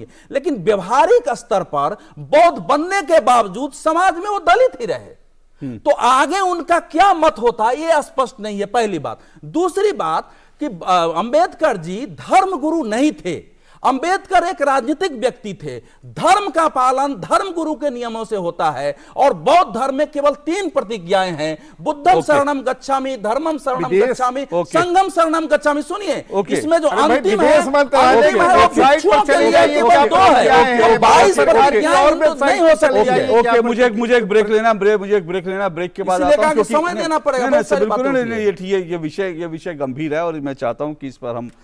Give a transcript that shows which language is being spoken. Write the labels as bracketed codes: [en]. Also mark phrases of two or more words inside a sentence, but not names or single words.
[hi] लेकिन व्यवहारिक स्तर पर बौद्ध बनने के बावजूद समाज में वो दलित ही रहे, तो आगे उनका क्या मत होता ये स्पष्ट नहीं है, पहली बात। दूसरी बात कि अंबेडकर जी धर्म गुरु नहीं थे, अंबेडकर एक राजनीतिक व्यक्ति थे। धर्म का पालन धर्म गुरु के नियमों से होता है, और बौद्ध धर्म में केवल 3 प्रतिज्ञाएं हैं, [pi] बुद्धम शरणम गच्छामि, धर्मम शरणम गच्छामि, संघम शरणम गच्छामि। [hi] सुनिए, इसमें जो अंतिम है वो भिक्षुओं के लिए केवल 2 है, 22 प्रतिज्ञाएं नहीं हो सकती। ओके, मुझे एक ब्रेक लेना, ब्रेक के बाद आता हूं, समय देना पड़ेगा। ये विषय गंभीर है और मैं चाहता हूं कि इस पर हम